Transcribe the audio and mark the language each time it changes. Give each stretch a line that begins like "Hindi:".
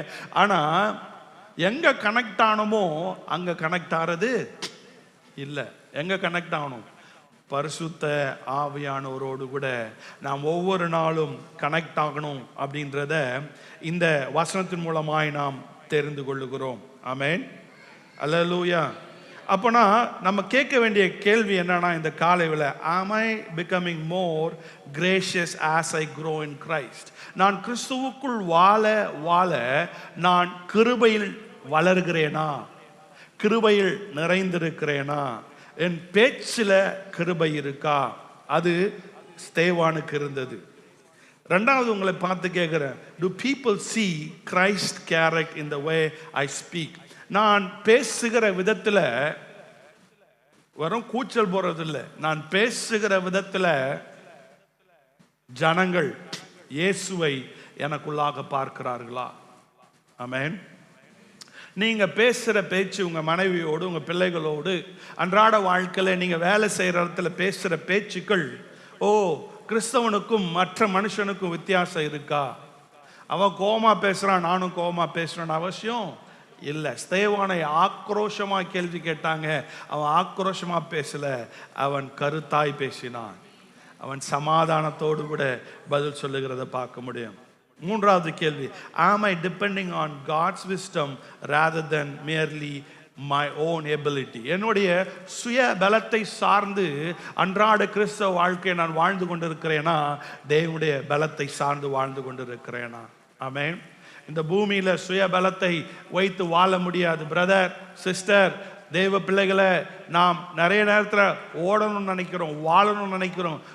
Tamil: ஆனால் எங்கே கனெக்ட் ஆனமோ அங்கே கனெக்ட் ஆகிறது இல்லை. எங்கே கனெக்ட் ஆகணும்? பரிசுத்த ஆவியானவரோடு கூட நாம் ஒவ்வொரு நாளும் கனெக்ட் ஆகணும் அப்படின்றத இந்த வசனத்தின் மூலமாய் நாம் தெரிந்து கொள்ளுகிறோம். ஆமென். அல்லேலூயா. அப்போனா நம்ம கேட்க வேண்டிய கேள்வி என்னன்னா, இந்த காலையில்,
English: am I becoming more gracious as I grow in Christ?
Tamil: நான் கிறிஸ்துவுக்குள் வாழ நான் கிருபையில் வளர்கிறேனா, கிருபையில் நிறைந்திருக்கிறேனா, என் பேச்சில் கிருபை இருக்கா? அது ஸ்தேவானுக்கு இருந்தது. ரெண்டாவது உங்களை பார்த்து கேட்கிறேன்,
English: do people see Christ character in the way I speak?
Tamil: நான் பேசுகிற விதத்தில் வெறும் கூச்சல் போறது இல்லை, நான் பேசுகிற விதத்தில் ஜனங்கள் இயேசுவை எனக்குள்ளாக பார்க்கிறார்களா? ஆமென். நீங்க பேசுற பேச்சு உங்க மனைவியோடு, உங்க பிள்ளைகளோடு, அன்றாட வாழ்க்கையில நீங்க வேலை செய்யற இடத்துல பேசுற பேச்சுக்கள், கிறிஸ்தவனுக்கும் மற்ற மனுஷனுக்கும் வித்தியாசம் இருக்கா? அவன் கோமா பேசுறான், நானும் கோமா பேசுறேன்னு அவசியம் இல்லை. ஸ்தேவானை ஆக்ரோஷமா கேள்வி கேட்டாங்க, அவன் ஆக்ரோஷமா பேசல, அவன் கருத்தாய் பேசினான். அவன் சமாதானத்தோடு கூட பதில் சொல்லுகிறத பார்க்க முடியும். மூன்றாவது கேள்வி,
English: am I depending on God's wisdom rather than merely my own ability?
Tamil: என்னுடைய சுய பலத்தை சார்ந்து அன்றாட கிறிஸ்தவ வாழ்க்கையை நான் வாழ்ந்து கொண்டிருக்கிறேனா, தேவனுடைய பலத்தை சார்ந்து வாழ்ந்து கொண்டிருக்கிறேனா? ஆமென். இந்த பூமியில சுய பலத்தை வைத்து வாழ முடியாது. பிரதர், சிஸ்டர், தேவ பிள்ளைகளை நாம் நிறைய நேரத்தில் ஓடணும்னு நினைக்கிறோம், வாழணும்னு நினைக்கிறோம்.